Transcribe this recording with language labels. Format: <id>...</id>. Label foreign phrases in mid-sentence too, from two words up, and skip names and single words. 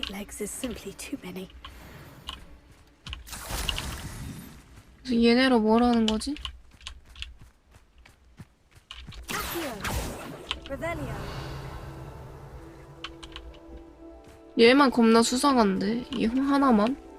<en>six is simply too many.</en> <ko>그래서 얘네로 뭘 하는 거지?</ko> <la>Accio. Revelio.</la> <ko>얘만 겁나 수상한데 이 하나만?</ko>